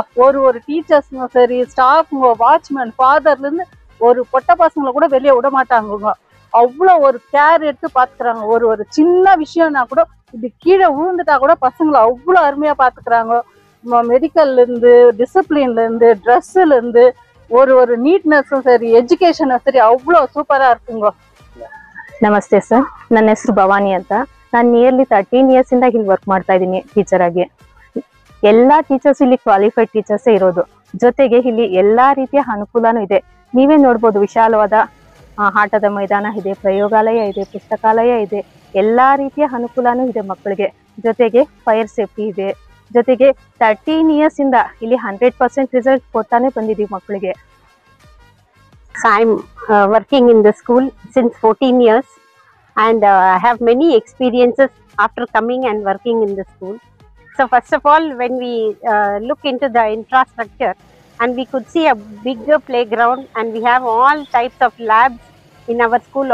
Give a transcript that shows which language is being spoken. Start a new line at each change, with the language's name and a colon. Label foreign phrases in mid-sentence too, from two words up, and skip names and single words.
Tamil: ஒரு டீச்சர்ஸுங்க சரி, ஸ்டாஃப்ங்க, வாட்ச்மேன், ஃபாதர்ல இருந்து ஒரு பொட்ட பசங்களை கூட வெளியே விட மாட்டாங்க. அவ்வளோ ஒரு கேர் எடுத்து பாத்துக்கிறாங்க. ஒரு சின்ன விஷயம்னா கூட இப்படி கீழே விழுந்துட்டா கூட பசங்களை அவ்வளோ அருமையா பாத்துக்கிறாங்க. மெடிக்கல்ல இருந்து, டிசிப்ளின்ல இருந்து, ட்ரெஸ்ல இருந்து, ஒரு நீட்னெஸ்ஸு சரி, எஜுகேஷன் சரி அவ்வளோ சூப்பர் இருக்குங்க.
Kannada: ನಮಸ್ತೆ ಸರ್, ನನ್ನ ಹೆಸರು ಭವಾನಿ ಅಂತ. ನಾನು
English: nearly 13 years
Kannada: ಇಂದ ಇಲ್ಲಿ ವರ್ಕ್ ಮಾಡ್ತಾ ಇದ್ದೀನಿ ಟೀಚರ್ ಆಗಿ. ಎಲ್ಲಾ ಟೀಚರ್ಸ್ ಇಲ್ಲಿ
English: qualified teachers
Kannada: ಇರೋದು. ಜೊತೆಗೆ ಇಲ್ಲಿ ಎಲ್ಲಾ ರೀತಿಯ ಅನುಕೂಲನೂ ಇದೆ. ನೀವೇ ನೋಡ್ಬೋದು, ವಿಶಾಲವಾದ ಆಟದ ಮೈದಾನ ಇದೆ, ಪ್ರಯೋಗಾಲಯ ಇದೆ, ಪುಸ್ತಕಾಲಯ ಇದೆ, ಎಲ್ಲಾ ರೀತಿಯ ಅನುಕೂಲನೂ ಇದೆ ಮಕ್ಕಳಿಗೆ. ಜೊತೆಗೆ
English: fire safety
Kannada: ಇದೆ. ಜೊತೆಗೆ 13 ಇಯರ್ಸ್ ಇಂದ ಇಲ್ಲಿ 100% ರಿಸಲ್ಟ್ ಕೊಡ್ತಾನೆ ಬಂದಿದ್ದೀವಿ ಮಕ್ಕಳಿಗೆ.
English: I'm working in the school since 14 years and I have many experiences after coming and working in the school. So first of all, when we look into the infrastructure, and we could see a bigger playground, and we have all types of labs in our school.